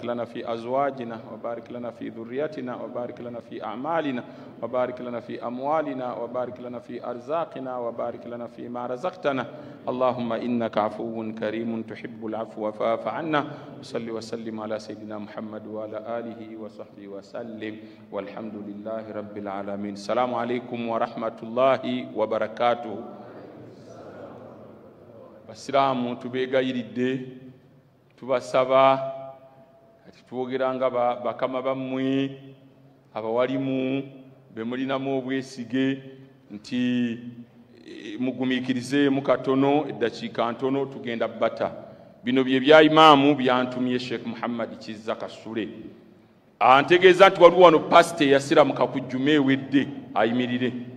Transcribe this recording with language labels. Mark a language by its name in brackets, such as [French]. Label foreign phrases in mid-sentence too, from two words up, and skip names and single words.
[Arabic] لنا في أزواجنا وبارك لنا في ذريتنا وبارك لنا في أعمالنا وبارك لنا في أموالنا وبارك لنا في أرزاقنا وبارك لنا فيما رزقتنا اللهم إنك عفو كريم تحب العفو فاعف عنا وصل وسلم على سيدنا محمد وعلى آله وصحبه وسلم والحمد لله رب العالمين السلام عليكم ورحمة الله وبركاته [Ganda] Basiramu tubegayiridde tubasaba ati twogeranga bakama bammwe abawalimu bemulinamu obwesige nti mugumikirize mukatono eddakiika ntono tugenda bata bino bye bya imaamu byantumye Sheikh Muhammad Kizza Kasule antegeeza nti waliwo wano pasite yasiramuka ku jjuma ewedde ayimirire